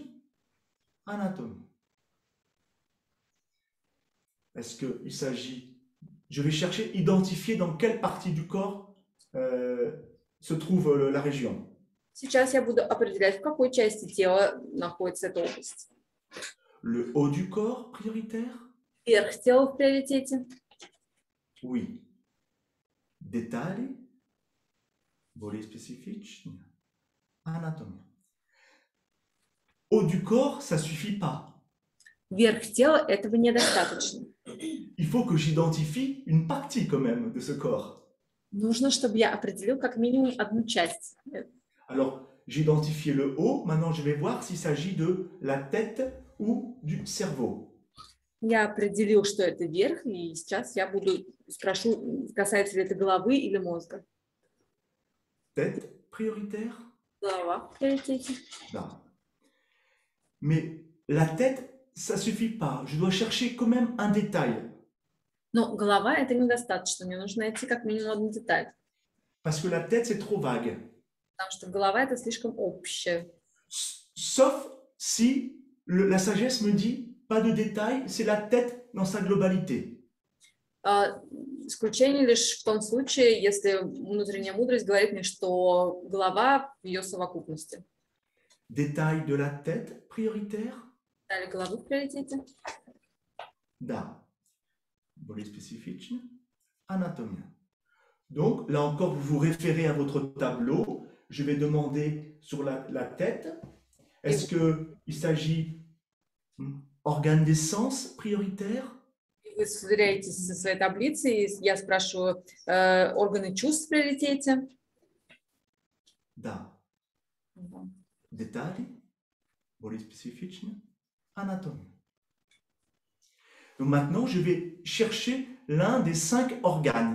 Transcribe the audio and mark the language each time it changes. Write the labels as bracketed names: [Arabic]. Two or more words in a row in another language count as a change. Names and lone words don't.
[French] Anatomie. Est-ce qu'il s'agit... Je vais chercher, identifier dans quelle partie du corps se trouve la région. [Russian] Сейчас я буду определять, в какой части тела находится эта область. [French] Le haut du corps prioritaire? [Russian] Верх тела в приоритете? Oui. Детали? Более специфично? [French] Anatomie. Haut du corps, ça ne suffit pas. [Russian] Верх тела этого недостаточно. [French] Il faut que j'identifie une partie quand même de ce corps. [Russian] Нужно, чтобы я определил как минимум одну часть. [French] Alors, j'ai identifié le haut, maintenant je vais voir s'il s'agit de la tête ou du cerveau. [Russian] Я определил, что это верх, и сейчас я спрошу, касается ли это головы или мозга. [French] Tête prioritaire? [Russian] Голова в приоритете. [French] Non. Mais la tête, ça ne suffit pas. Je dois chercher quand même un détail. [Russian] Но голова это недостаточно. Мне нужно найти как минимум одну деталь. [French] Parce que la tête, c'est trop vague. [Russian] Потому что голова это слишком общее. [French] Sauf si la sagesse me dit pas de détail, c'est la tête dans sa globalité. [Russian] Исключение лишь в том случае, если внутренняя мудрость говорит мне, что голова в ее совокупности. [French] Détail de la tête prioritaire? [Russian] Детали головы в приоритете. Да. Более специфично. [French] Anatomie. Donc, là encore, vous vous référez à votre tableau. Je vais demander sur la tête, est-ce qu'il s'agit organe des sens prioritaire? [Russian] Вы сверяетесь со своей таблицей, и я спрашиваю, органы чувств в приоритете? Да. Детали, более специфично, [French] anatomie. Donc maintenant, je vais chercher l'un des 5 organes.